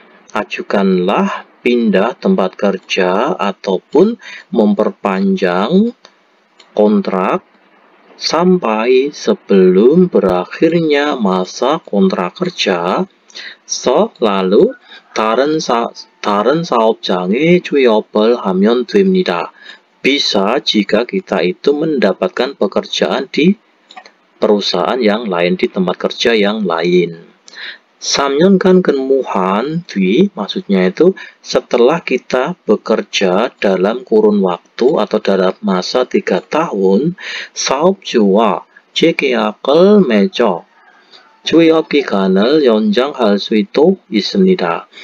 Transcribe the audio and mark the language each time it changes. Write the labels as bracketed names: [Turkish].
[Indonesian] ajukanlah pindah tempat kerja ataupun memperpanjang kontrak sampai sebelum berakhirnya masa kontrak kerja. lalu [Korean] 다른 사업장에 취업을 하면 됩니다. [Indonesian] bisa jika kita itu mendapatkan pekerjaan di perusahaan yang lain, di tempat kerja yang lain. [Korean] 3년간 근무한 뒤, [Indonesian] maksudnya itu setelah kita bekerja dalam kurun waktu atau dalam masa 3 tahun, [Korean] 사업주와 재계약을 맺어 취업 기간을 연장할 수도 있습니다.